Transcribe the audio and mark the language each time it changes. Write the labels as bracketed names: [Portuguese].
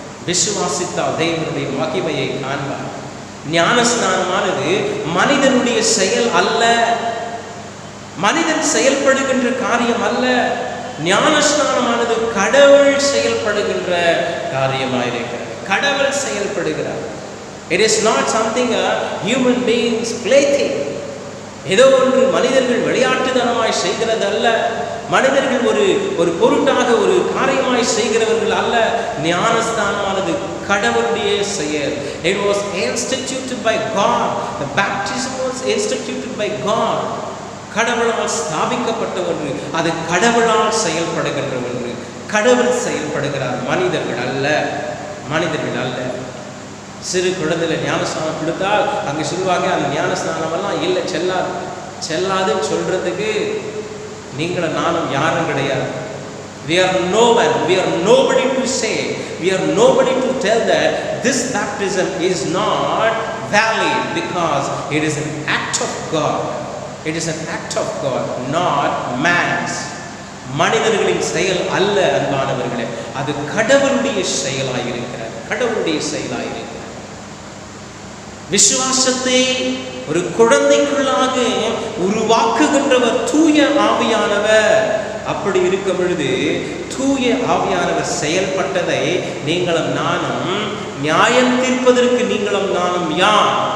[Tamil] விசுவாசித்தால் தேவனுடைய மகிமையை காண்பார். ஞானஸ்நானமானது மனிதனுடைய செயல் அல்ல, மனிதன் செயல்படுகின்ற காரியம் அல்ல. ஞானஸ்நானமானது கடவுள் செயல்படுகின்ற காரியமாயிருக்கிறது. கடவுள் செயல்படுகிறார். [English] It is not something a human beings plaything. [Tamil] ஏதோ ஒன்று மனிதர்கள் விளையாட்டுத்தனமாய் செய்கிறது அல்ல. மனிதர்கள் ஒரு பொருட்டாக ஒரு காரியமாய் செய்கிறவர்கள் அல்ல. ஞானஸ்தானமானது கடவுளுடைய செயல். [English] It was instituted by God. The baptism was instituted by God. [Tamil] கடவுளால் ஸ்தாபிக்கப்பட்ட ஒன்று, அது கடவுளால் செயல்படுகின்ற ஒன்று. கடவுள் செயல்படுகிறார், மனிதர்கள் அல்ல, மனிதர்கள் அல்ல. சிறு குழந்தையில ஞானஸ்நானம் கொடுத்தால் அங்கே சொல்லுவாங்க, அந்த ஞானஸ்நானமெல்லாம் இல்லை, செல்லாதுன்னு சொல்றதுக்கு நீங்களும் நானும் யாரும் கிடையாது. [English] We are no one, we are nobody to say, we are nobody to tell that this baptism is not valid, because it is an act of God. It is an act of God, not man's. [Tamil] மனிதர்களின் செயல் அல்ல அன்பானவர்களே, அது கடவுளுடைய செயலாயிருக்கிறது, கடவுளுடைய செயலாயிருக்கிறது. விசுவாசத்தை ஒரு குழந்தைக்குள்ளாக உருவாக்குகின்றவர் தூய ஆவியானவர். அப்படி இருக்கும் பொழுது தூய ஆவியானவர் செயல்பட்டதை நீங்களும் நானும் நியாயம் தீர்ப்பதற்கு நீங்களும் நானும் யார்?